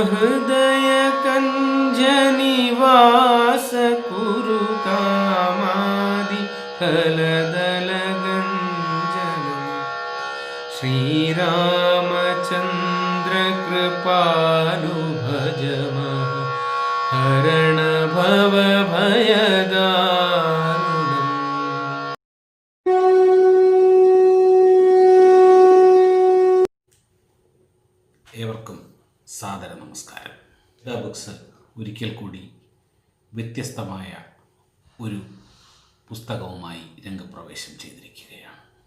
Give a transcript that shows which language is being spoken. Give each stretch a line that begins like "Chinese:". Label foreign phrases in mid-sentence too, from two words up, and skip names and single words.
Sanskrit: हृदयकञ्जनिवास कुरु कामादिफलदलगञ्जनं श्रीरामचन्द्र कृपालु भज हरण भवभयदारुणम्.
Malayalam: ഏവർക്കും സാദര നമസ്കാരം. ബുക്സ് ഒരിക്കൽ കൂടി വ്യത്യസ്തമായ ഒരു പുസ്തകവുമായി രംഗപ്രവേശം ചെയ്തിരിക്കുകയാണ്.